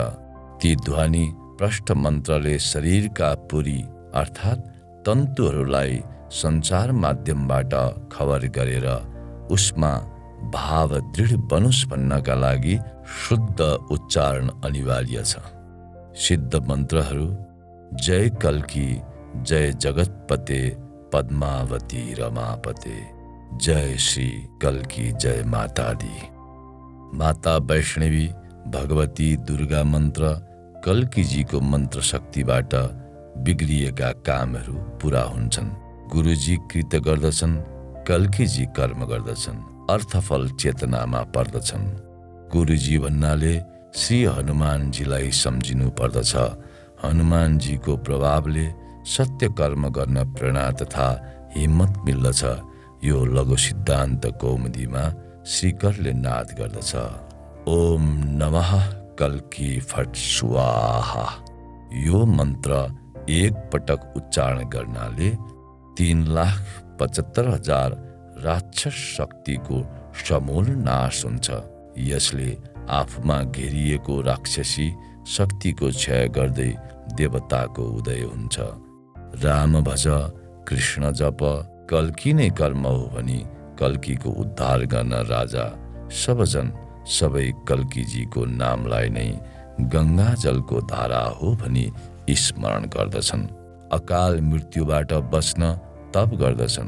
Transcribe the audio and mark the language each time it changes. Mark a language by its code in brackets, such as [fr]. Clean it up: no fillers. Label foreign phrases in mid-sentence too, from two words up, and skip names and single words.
[ne] ती ध्वनि प्रष्ट मन्त्रले शरीरका पुरी अर्थात् तन्तुहरूलाई सञ्चार माध्यमबाट खबर गरेर उसमा भाव दृढ बनोस् भन्नका लागि शुद्ध उच्चारण अनिवार्य छ। सिद्ध मन्त्रहरू [sa] जय कल्की, जय जगतपते, पद्मावती रमापते, जय श्री कल्की, [hi] जय माता दी। [ne] माता वैष्णवी, भगवती दुर्गा मन्त्र कल्कीजीको मन्त्र शक्तिबाट बिग्रिएका कामहरू पूरा हुन्छन्। गुरुजी कृत्य गर्दछन्, कल्कीजी कर्म गर्दछन्, अर्थफल चेतनामा पर्दछन्। गुरुजी भन्नाले श्री हनुमानजीलाई सम्झिनु पर्दछ। हनुमानजीको प्रभावले सत्य कर्म गर्न प्रेरणा तथा हिम्मत मिल्दछ। यो लघु सिद्धान्त कौमुदीमा श्रीकरले नाद गर्दछ। [sa] ओम नमः कल्की फट स्वाहा। [ne] यो मन्त्र एक पटक उच्चारण गर्नाले 3,75,000 राक्षस शक्तिको समूल नाश हुन्छ। यसले आफूमा घेरिएको राक्षसी शक्तिको क्षय गर्दै देवताको उदय हुन्छ। राम भज, कृष्ण जप, कल्की नै कर्म हो भनी कल्कीको उद्धार गर्न राजा सबजन सबै कल्कीजीको नामलाई नै गङ्गा जलको धारा हो भनी स्मरण गर्दछन्। अकाल मृत्युबाट बच्न तप गर्दछन्।